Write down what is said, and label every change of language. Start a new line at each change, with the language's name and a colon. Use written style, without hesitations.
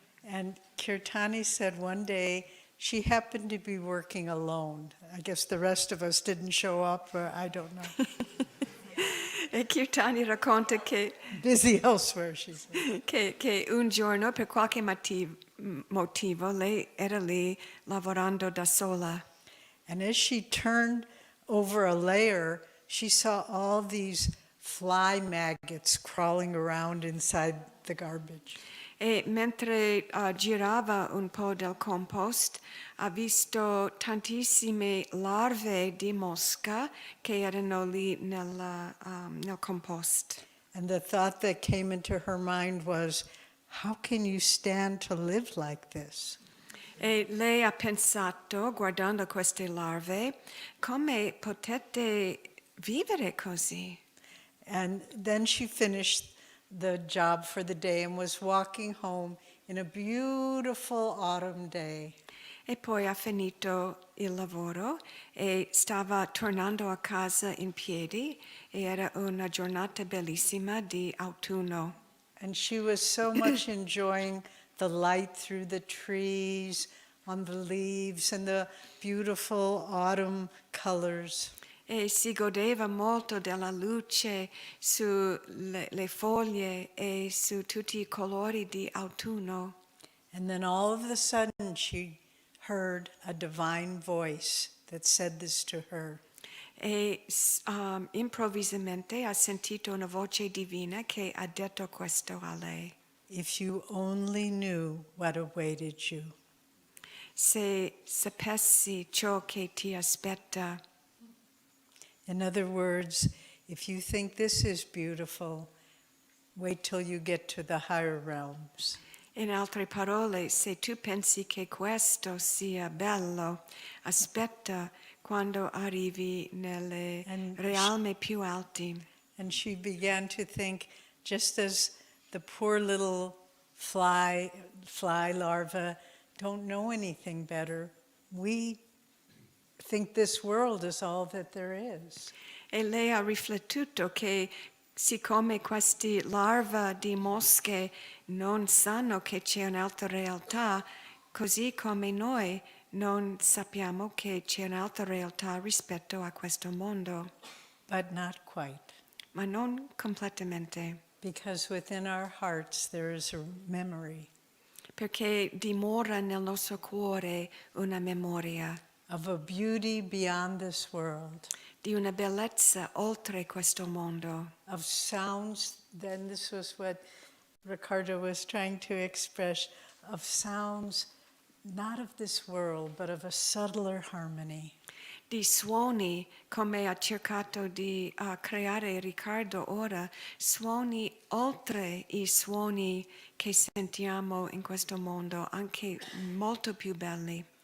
English: And Kirtani said one day she happened to be working alone. I guess the rest of us didn't show up, or I don't know.
Italian: E Kirtani racconta che
English: Busy elsewhere, she said.
Italian: che un giorno per qualche motivo lei era lì lavorando da sola.
English: And as she turned over a layer, she saw all these fly maggots crawling around inside the garbage.
Italian: E mentre girava un po' del compost, ha visto tantissime larve di mosca che erano lì nel compost.
English: And the thought that came into her mind was, how can you stand to live like this?
Italian: E lei ha pensato, guardando queste larve, come potete vivere così?
English: And then she finished the job for the day and was walking home in a beautiful autumn day.
Italian: E poi ha finito il lavoro e stava tornando a casa in piedi e era una giornata bellissima di autunno.
English: And she was so much enjoying the light through the trees, on the leaves, and the beautiful autumn colors.
Italian: E si godeva molto della luce sulle foglie e su tutti I colori di autunno.
English: And then all of a sudden she heard a divine voice that said this to her.
Italian: E improvvisamente ha sentito una voce divina che ha detto questo a lei.
English: If you only knew what awaited you.
Italian: Se sapessi ciò che ti aspetta.
English: In other words, if you think this is beautiful, wait till you get to the higher realms.
Italian: In altre parole, se tu pensi che questo sia bello, aspetta quando arrivi nelle realme più alti.
English: And she began to think, just as the poor little fly larvae don't know anything better, we think this world is all that there is.
Italian: E lei ha riflettuto che siccome questi larve di mosche non sanno che c'è un'altra realtà, così come noi non sappiamo che c'è un'altra realtà rispetto a questo mondo.
English: But not quite.
Italian: Ma non completamente,
English: Because within our hearts there is a memory
Italian: perché dimora nel nostro cuore una memoria
English: of a beauty beyond this world,
Italian: di una bellezza oltre questo mondo,
English: of sounds. Then this was what Ricardo was trying to express, of sounds not of this world, but of a subtler harmony.
Italian: di suoni, come ha cercato di creare Riccardo ora, suoni oltre I suoni che sentiamo in questo mondo, anche molto più belli.